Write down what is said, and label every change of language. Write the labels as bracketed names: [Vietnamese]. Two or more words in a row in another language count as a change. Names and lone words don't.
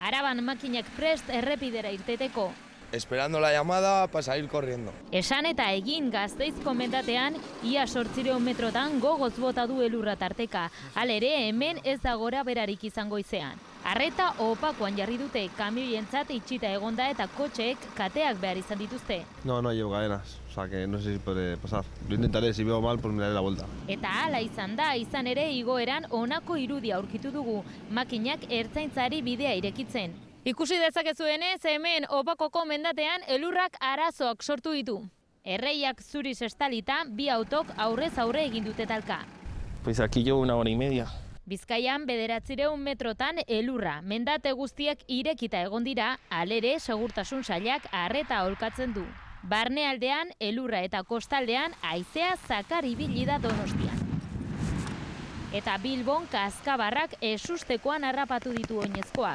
[Basque] Araban makinak prest errepidera irteteko. [Spanish] Esperando la llamada para salir corriendo. [Basque] Esan eta egin Gasteizko mendatean, ia 800 metrotan gogoz bota du elurra tarteka. Halere, hemen ez da gora berarik izango izean. Arreta opakoan jarri dute, kamioientzat itxita egonda eta kotxeek kateak behar izan dituzte. [Spanish] No llevo cadenas, o sea que no sé si puede pasar. Lo intentaré, si veo mal, pues me daré la vuelta. [Basque] Eta hala izan da, izan ere igoeran honako irudia aurkitu dugu, makinak ertzaintzari bidea irekitzen. Ikusi dezakezuenez, hemen Opakoko mendatean elurrak arazoak sortu ditu. Erreiak zuriz estalita, bi autok aurrez aurre egin dute talka. [Spanish] Pues aquí llevo 1 hora y media. [Basque] Bizkaian 900 metrotan elurra, mendate guztiak irekita egon dira, halere segurtasun sailak arreta aholkatzen du. Barnealdean, elurra eta kostaldean haizea zakar ibili da Donostian. Eta Bilbon kaskabarrak ezustekoan harrapatu ditu oinezkoak.